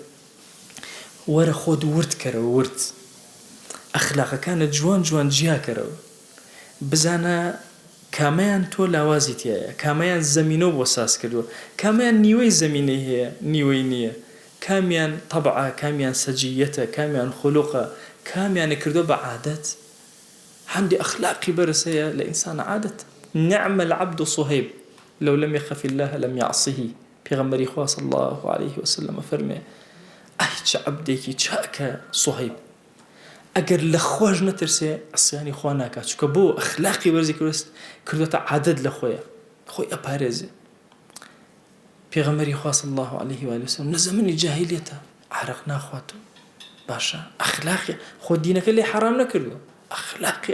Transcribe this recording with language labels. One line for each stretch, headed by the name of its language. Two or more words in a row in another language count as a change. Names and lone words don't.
Central Kurdish: وەرە خۆت ورد کەرەوە ورد ئەخلاقەکانت جوان جیاکەرەوە بزانە کامەیان تۆ لاوازی تایە کامەیان زەمینەوە بۆ ساز کردووە کامیان نیوەی زەمینەی هەیە نیوەی نییە کامیان طبعا کامیان سەجیەتە کامیان خولوقە کامیانە کردو بە عادەت هەندی ئەخلاقی بەرزەیە لە ئینسان عادەت
Arabic: نعم العبد صهيب لو لم يخف الله لم يعصه
Central Kurdish: پێغەمبەری خوا
Arabic: صلی الله عليه وسلم
Central Kurdish: فەرمێ ئەی چ عەبدێکی چاکە صهيب ئەگەر لە خۆش نەترسێ عسیانی خوا ناکات چونکە بۆ ئەخلاقی بەرزی کردوتە عادەت لە خۆی ئەپارێزێ پێغەمبەری خوا
Arabic: صلی الله عليه وسلم
Central Kurdish: لە زەمەنی جاهیلیەتە عارق ناخواتەوە باشە ئەخلاقی خۆ دینەکە لێ حرام نەکردووە ئەخلاقی